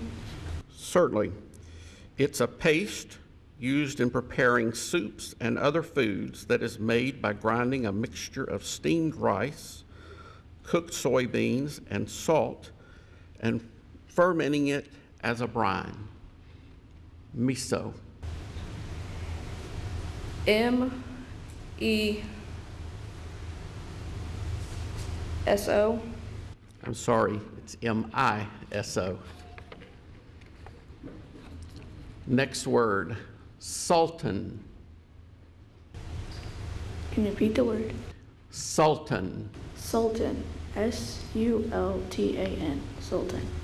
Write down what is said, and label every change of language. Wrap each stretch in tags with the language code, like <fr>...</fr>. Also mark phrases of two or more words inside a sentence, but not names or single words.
<en>Certainly. It's a paste used in preparing soups and other foods that is made by grinding a mixture of steamed rice, cooked soybeans, and salt, and fermenting it as a brine. Miso. M-E-S-O. I'm sorry, it's M-I-S-O. Next word, sultan. Can you repeat the word? Sultan. Sultan. S-U-L-T-A-N. Sultan.</en>